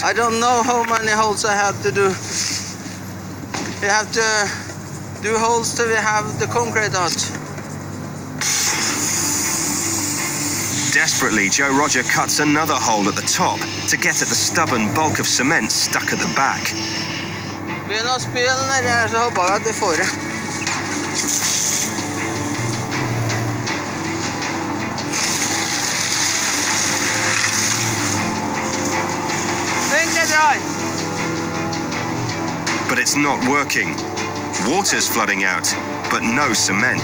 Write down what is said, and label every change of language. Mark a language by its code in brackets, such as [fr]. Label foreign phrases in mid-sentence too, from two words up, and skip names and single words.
[en] I don't know how many holes I have to do. We have to do holes till we have the concrete out. Desperately, Joe Roger cuts another hole at the top to get at the stubborn bulk of cement stuck at the back. [no] Begynner å spille nedi her, så håper jeg at vi får det. [en] But it's not working. Water's flooding out, but no cement.